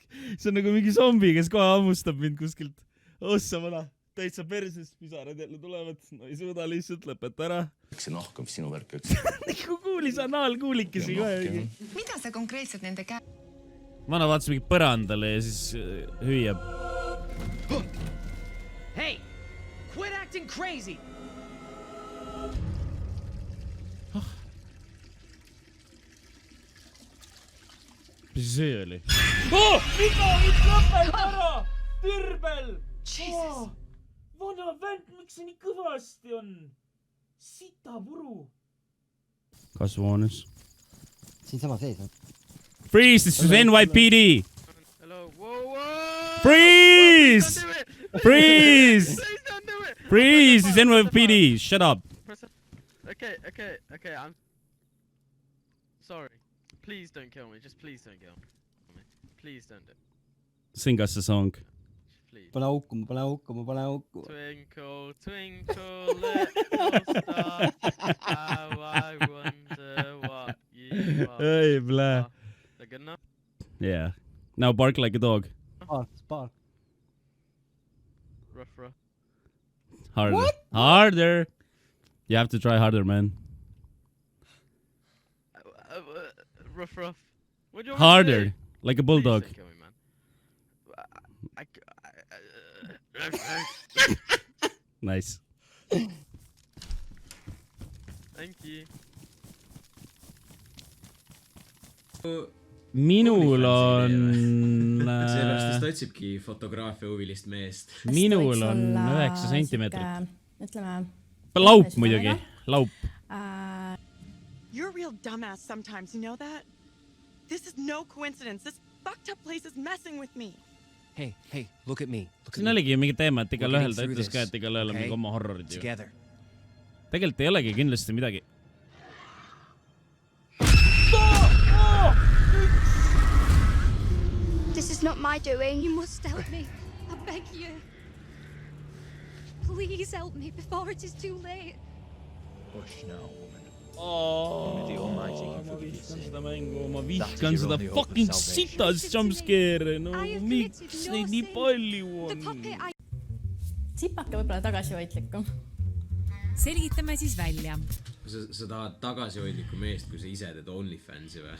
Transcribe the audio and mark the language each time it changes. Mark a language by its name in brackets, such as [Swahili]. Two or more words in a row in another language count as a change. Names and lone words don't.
[Estonian] See on nagu mingi zombi, kes kohe hammustab mind kuskilt. Ossa mõna, täitsa perses, pisarad jälle tulevad. No ei suuda lihtsalt, lõpeta ära. See nahk on sinu värk, eks? Nagu kuulis anaalkuulikesi. Mida sa konkreetselt nende Vana vaatas mingi põrandale ja siis hüüab. [English] Hey, quit acting crazy! [Estonian] Mis see oli? Viga, lõpel ära! Türbel! Jesus! Vana vend, miks see nii kõvasti on? Sita puru! Kasvuhoones. Siin sama sees on. [English] Freeze, this is NYPD! Hello, whoa! Freeze! Freeze! Please don't do it! Freeze, this is NYPD! Shut up! Okay, I'm sorry. Please don't kill me. Just please don't kill me. Please don't do it. Sing us a song. Please. [Estonian] Pane auku, pane auku, pane auku. [English] Twinkle, twinkle, little star, how I wonder what you are. Hey, blah. Is that good enough? Yeah. Now bark like a dog. Spark. Rough. Harder. What? Harder. You have to try harder, man. Rough. What do you want me to Harder. do? Like a bulldog. Please don't kill me, man. Nice. Thank you. [Estonian] Minul on... Sellepärast, et ta otsibki fotograafia huvilist meest. Minul on 9 sentimeetrit. Ütleme... Laup muidugi. Laup. [English] You're a real dumbass sometimes, you know that? This is no coincidence. This fucked up place is messing with me. Hey, look at me. [Estonian] Siin oligi mingi teema, et igal ühel ta ütles ka, et igal ühel on mingi oma horrorid ju. Tegelikult ei olegi kindlasti midagi. [English] This is not my doing. You must help me. I beg you. Please help me before it is too late. Hush now, woman. [Estonian] Ma vihkan seda mängu, ma vihkan seda fucking sitas jumpscare. No miks neid nii palju on? Sipake võib-olla tagasihoidlikum. Selgitame siis välja. Sa tahad tagasihoidlikku meest, kui sa ise teed OnlyFansi või?